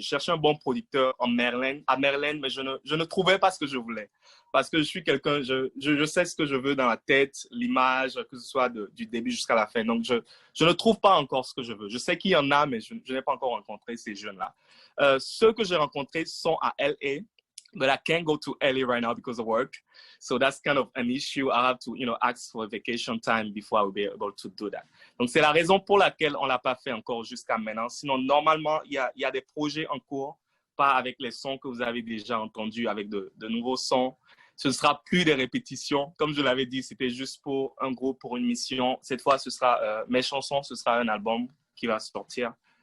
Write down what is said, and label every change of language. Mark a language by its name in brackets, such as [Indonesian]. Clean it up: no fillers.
[French] Je cherchais un bon producteur à Maryland, mais je ne trouvais pas ce que je voulais. Parce que je suis quelqu'un, je sais ce que je veux dans la tête, l'image, que ce soit du début jusqu'à la fin. Donc, je ne trouve pas encore ce que je veux. Je sais qu'il y en a, mais je n'ai pas encore rencontré ces jeunes-là. Ceux que j'ai rencontrés sont à LA, [English] but I can't go to LA right now because of work. So that's kind of an issue. I have to, ask for a vacation time before I will be able to do that. [French] Donc, c'est la raison pour laquelle on ne l'a pas fait encore jusqu'à maintenant. Sinon, normalement, il y a des projets en cours, pas avec les sons que vous avez déjà entendus, avec de nouveaux sons. Ce ne sera plus des répétitions. Comme je l'avais dit, c'était juste pour un groupe, pour une mission. Cette fois, ce sera mes chansons, ce sera un album qui va sortir.